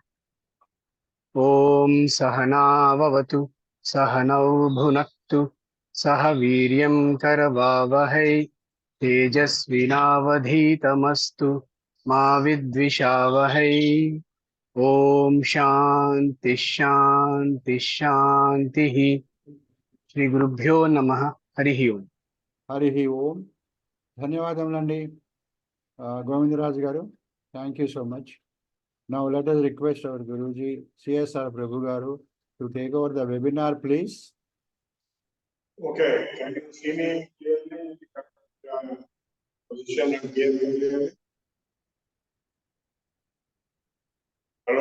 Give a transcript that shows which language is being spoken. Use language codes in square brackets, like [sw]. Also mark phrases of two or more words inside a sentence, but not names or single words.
[sa] ॐ सहनाववतु सहनौ भुनक्तु सह वीर्यं करवावहै तेजस्विनावधीतमस्तु मा विद्विषावहै ॐ शान्ति शान्ति शान्तिः श्री गुरुभ्यो नमः हरिः ओम् [te] హరి ఓం. ధన్యవాదములండి గోవిందరాజు గారు. [en] thank you so much. Now let us request our Guruji, CSR Prabhu Garu, to take over the webinar, please. Okay, can you see me clearly? Position and give me clearly. Hello,